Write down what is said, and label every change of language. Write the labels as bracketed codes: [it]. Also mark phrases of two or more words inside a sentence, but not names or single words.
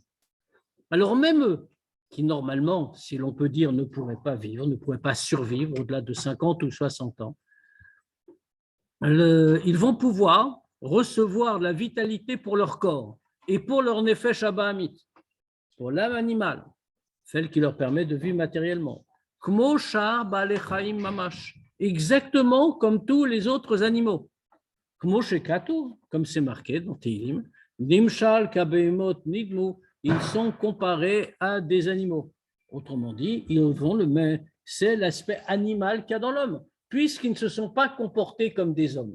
[fr] Alors même eux, qui normalement, si l'on peut dire, ne pourraient pas vivre, ne pourraient pas survivre au-delà de 50 ou 60 ans, ils vont pouvoir recevoir de la vitalité pour leur corps et pour leur [he] נפש הבהמית, [fr] pour l'âme animale, celle qui leur permet de vivre matériellement. [he] כמו שאר בעלי חיים ממש, [fr] exactement comme tous les autres animaux. Comme c'est marqué dans Tehillim, [he] נמשל כבהמות נדמו, [fr] ils sont comparés à des animaux. Autrement dit, c'est l'aspect animal qu'il y a dans l'homme, puisqu'ils ne se sont pas comportés comme des hommes.